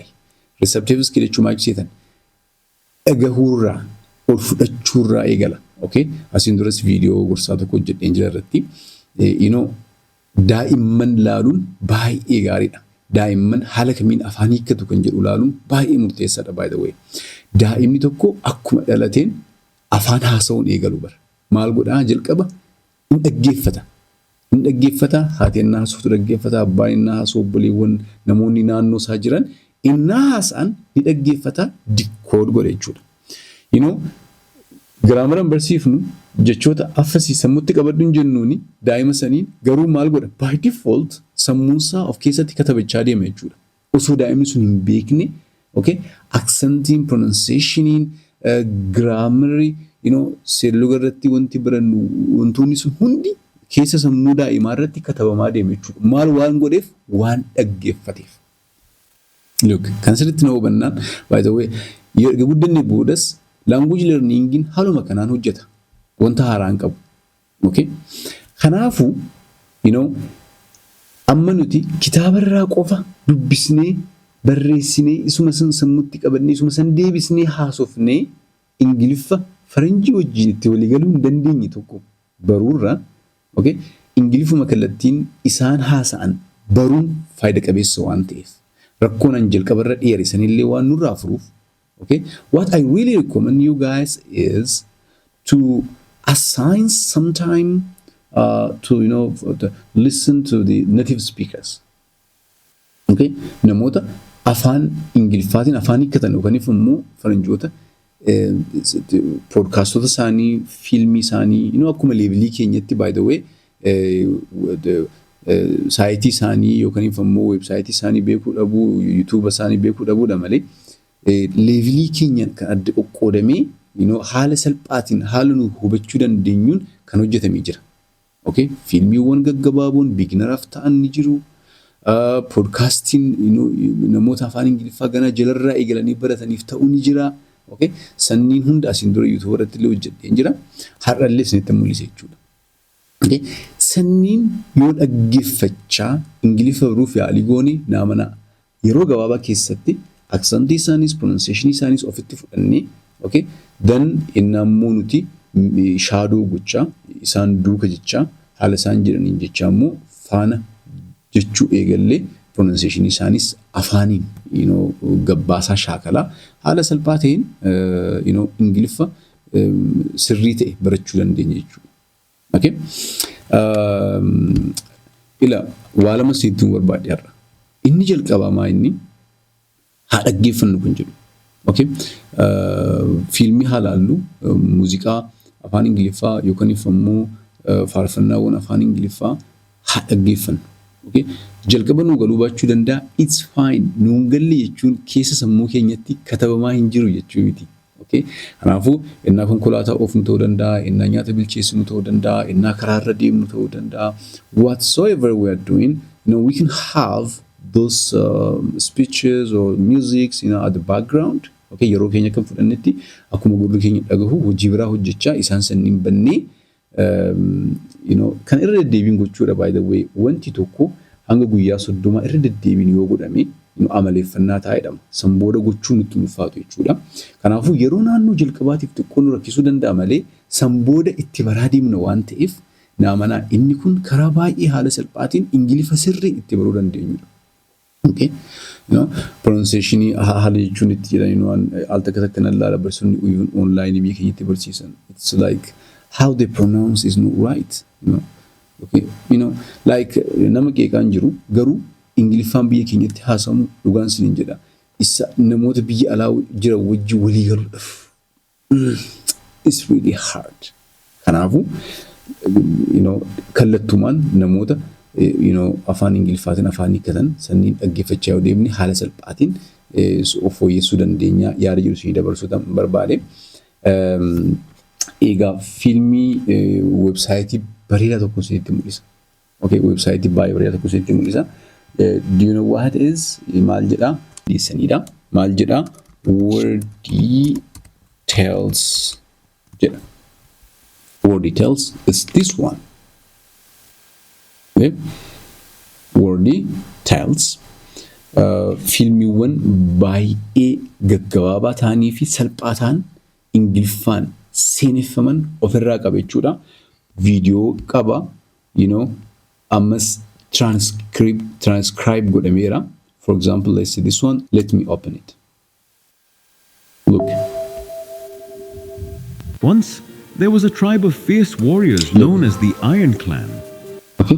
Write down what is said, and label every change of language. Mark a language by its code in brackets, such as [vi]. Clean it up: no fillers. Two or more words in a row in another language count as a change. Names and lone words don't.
[en] Receptive skill [om] jechuun maal seetan? Dhagahuurraa ol fudhachuurraa eegala. Okay? Asiin duras viidiyoo gorsaa tokko hojjedheen jira irratti. Daa'imman laaluun baay'ee gaariidha. Daa'imman haala kamiin afaan hiikkatu kan jedhu laaluun baay'ee murteessaadha [en] by the way. [om] Daa'imni tokko akkuma dhalateen afaan haasa'uun eegalu bara. Maal godhaa jalqaba hin dhaggeeffata. Hin dhaggeeffata, haati innaa haasoftu dhaggeeffata, abbaan innaa haasoo obboleewwan namoonni naannoo isaa jiran innaa haasa'an ni dhaggeeffata dikood godha jechuudha. [en] You know, [om] giraamaran barsiifnu jechoota affasii sammuutti qabadhu hin jennuuni daa'ima saniin garuu maal godha [en] by default [om] sammuunsaa of keessatti katabachaa deema jechuudha. Osoo daa'imni sun hin beekne, okay, accentiin, pronunciationiin, grammari, [en] you know, [om] seerluga irratti wanti barannu wantoonni sun hundi keessa sammuu daa'imaa irratti katabamaa deema jechuudha. Maal waan godheef waan dhaggeeffateef. Look, kan sirriitti na hubannaan [en] by the way [om] erga guddannee boodas language learningin haaluma kanaan hojjeta. Wanta haaraan qabu. Okay? Kanaafuu, [en] you know, [om] amma nuti kitaaba irraa qofa dubbisnee barreessinee isuma san sammuutti qabannee isuma san deebisnee haasofnee Ingiliffa Faranjii wajjin itti walii galuu hin dandeenye tokko baruurra, okay? Ingiliffuma kallattiin isaan haasa'an baruun faayida qabeessa waan ta'eef rakkoon an jalqabarra dheerisanillee waan nurraa furuuf, okay? [en] What I really recommend you guys is to assign some time to, you know, to listen to the native speakers. [om] Okay? Namoota afaan Ingiliffaatiin afaan hiikkatan yookaan immoo Faranjoota podcaastota isaanii, fiilmii isaanii, [en] you know, [om] akkuma leevilii keenyatti [en] by the way [om] saayitii isaanii yookaan immoo weebsaayitii isaanii beekuu dhabuu, yuutuuba isaanii beekuu dhabuudha malee leevilii keenyaan kan adda qoqqoodamee, [en] you know, [om] haala salphaatiin haala nu hubachuu dandeenyuun kan hojjetamee jira. Okay? Fiilmiiwwan gaggabaaboon beginneraaf ta'an ni jiru. Podcastiin, [en] you know, [om] namoota afaan Ingiliffaa ganaa jalarraa eegalanii barataniif ta'uu ni jira. Okay? Sanniin hunda asiin dura yuutuuba irratti illee hojjedheen jira. Har'allee isinitti mul'isa jechuudha. Okay? Sanniin yoo dhaggeeffachaa Ingiliffa baruuf yaalii goone naamana yeroo gabaabaa keessatti aksantii isaaniis pronunciation isaaniis ofitti fudhannee, okay? Then innammoo nuti shaadoo gochaa isaan duuka jechaa haala isaan jedhaniin jechaa immoo faana jechuu eegallee pronunciation isaanis afaaniin, [en] you know, [om] gabbaasaa shaakalaa haala salphaa ta'een, [en] you know, [om] Ingiliffa sirrii ta'e barachuu dandeenya jechuudha. Okay? Ila waa lama siittuun barbaade har'a. Inni jalqabamaa inni haa dhaggeeffannu kun jedhu. Okay? Fiilmii haa laallu, muuziqaa afaan Ingiliffaa yookaan immoo faarfannaawwan afaan Ingiliffaa haa dhaggeeffannu. Okay? Jalqaba nu galuu baachuu danda'a. [en] It's fine. [om] Nuun galle jechuun keessa sammuu keenyatti katabamaa hin jiru jechuu miti. Okay? Kanaafuu innaa konkolaataa oofnu ta'uu danda'a, innaa nyaata bilcheessinu ta'uu danda'a, innaa karaarra deemnu ta'uu danda'a. [en] Whatsoever we are doing, you know, we can have those speeches or musics, you know, at the background. [om] Okay? Yeroo keenya kan fudhannetti akkuma gurri keenya dhagahu hojii biraa hojjechaa isaan sanniin bannee, [en] you know, [om] kan irra deddeebiin gochuudha [en] by the way. [om] Wanti tokko hanga guyyaa 30 irra deddeebiin yoo godhame, amaleeffannaa taa'edhama. Sanbooda gochuu nutti ulfaatu jechuudha. Kanaafuu yeroo naannoo jalqabaatiif xiqqoo nu rakkisuu danda'a malee sanbooda itti baraa deemna waan ta'eef naamanaa inni kun karaa baay'ee haala salphaatiin Ingiliffa sirrii itti baruu dandeenyudha. Okay? [en] You know, [om] pronunciation haala jechuun itti jedhanii waan al takka takka nan laala barsiisonni uyyuun online biyya keenyatti barsiisan. [en] It's like how they pronounce is not right. You know? Okay? You know, like [om] nama qeeqaan jiru garuu Ingiliffaan biyya keenyatti haasamu dhugaan siniin jedha. Isa namoota biyya alaa jira wajji walii galuudhaaf. [en] It's really hard. [om] Kanaafuu, [en] you know, [om] kallattumaan namoota, [en] you know, [om] afaan Ingiliffaatiin afaan hiikkatan sanniin dhaggeeffachaa yoo deemne haala salphaatiin of fooyyessuu dandeenya yaada jiru isin dabarsuu barbaade. Egaa fiilmii weebsaayitii bareedaa tokko isinitti mul'isa. Okay, weebsaayitii baay'ee bareedaa tokko isinitti mul'isa. [en] Do you know what it is? [om] Maal jedha? Dhiisanidha. Maal jedha? Word details jedha. [en] Word details is this one. [om] Okay? Word details. Fiilmiiwwan baay'ee gaggabaabaa ta'anii fi salphaa ta'an Ingiliffaan seeneffaman ofirraa qaba jechuudha. Viidiyoo qaba, [en] you know, [om] ammas transcribe godhameera. [en] For example, let's see this one. Let me open it. Look. Once there was a tribe of fierce warriors known as the Iron Clan.